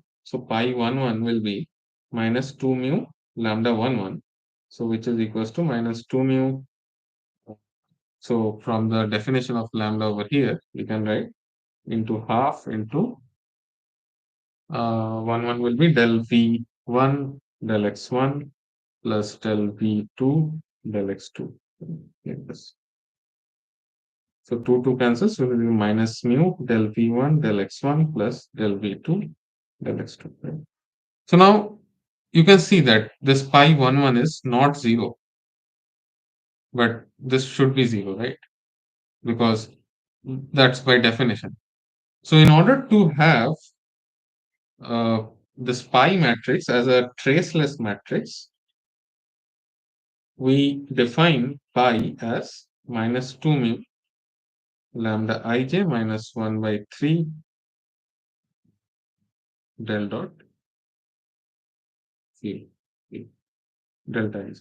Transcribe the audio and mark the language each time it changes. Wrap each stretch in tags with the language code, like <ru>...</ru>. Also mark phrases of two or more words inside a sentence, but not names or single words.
<en>So pi 1 1 will be minus 2 mu lambda 1 1. So which is equals to minus 2 mu. So from the definition of lambda over here, we can write into half into 1 1 will be del v1 del x1 plus del v2 del x2. Like this. So 2 2 cancels, so it will be minus mu del v1 del x1 plus del v2 del x2. Right? So now you can see that this pi 1 1 is not 0, but this should be 0, right? Because that's by definition. So in order to have uh, this pi matrix as a traceless matrix, we define pi as minus 2 mu lambda ij minus 1 by 3 del dot c delta is.</en>